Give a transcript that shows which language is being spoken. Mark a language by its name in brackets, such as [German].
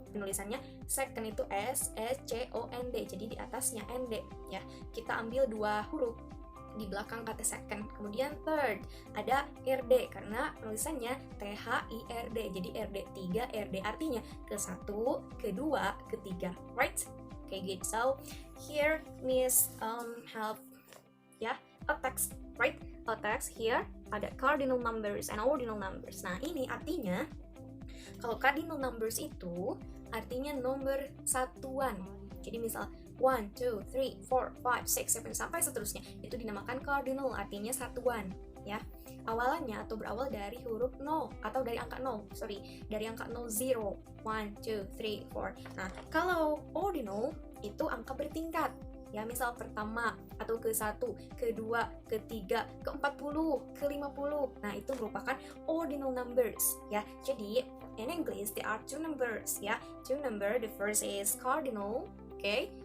[Indonesian] Penulisannya second itu SECOND, jadi di atasnya ND, ya. Kita ambil 2 huruf di belakang kata second. Kemudian third, ada RD karena penulisannya THIRD, jadi RD 3 RD, artinya ke-1, ke-2, ke-3, [English] right? Okay, good. So, here Miss have a text, right? A text here ada cardinal numbers and ordinal numbers. [Indonesian] Nah, ini artinya kalau cardinal numbers itu artinya nomor satuan. Jadi misal 1, 2, 3, 4, 5, 6, 7 sampai seterusnya itu dinamakan cardinal, artinya satuan, ya. Awalannya atau berawal dari huruf 0 atau dari angka 0, dari angka 0, 0, 1, 2, 3, 4. Nah, kalau ordinal itu angka bertingkat. Ya, misal pertama atau ke-1, ke-2, ke-3, ke-40, ke-50. Nah, itu merupakan ordinal numbers, ya. [English] Jadi, in English there are 2 numbers, ya. 2 number, the first is cardinal, okay?